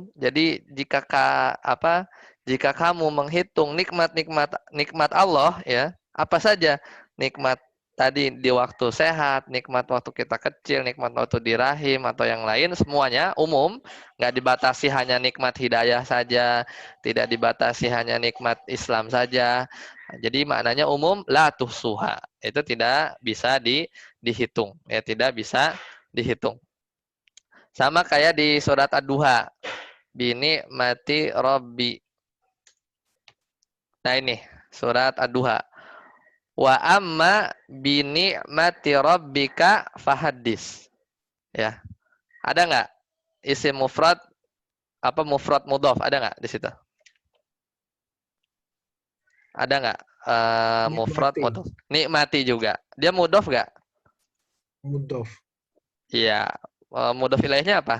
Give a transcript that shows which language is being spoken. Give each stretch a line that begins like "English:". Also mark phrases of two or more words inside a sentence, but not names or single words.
Indonesian: Jadi jika kamu menghitung nikmat Allah, ya, apa saja nikmat tadi di waktu sehat, nikmat waktu kita kecil, nikmat waktu di rahim atau yang lain, semuanya umum, nggak dibatasi hanya nikmat hidayah saja, tidak dibatasi hanya nikmat Islam saja. Jadi maknanya umum,
Arabic: لا تحصوها.
Indonesian: Itu tidak bisa dihitung, ya, tidak bisa dihitung. Sama kayak di surat Ad-Duha.
Arabic: بنعمة ربي.
Indonesian: Nah, ini surat Ad-Duha.
Arabic: وأما بنعمة ربك فحدث.
Indonesian: Ya. Ada nggak isim mufrad mufrad mudhof? Ada nggak di situ? Ada nggak mufrad mudhof? Nikmati juga. Dia mudhof nggak? Mudof. Iya. Mudhof ilaihnya apa?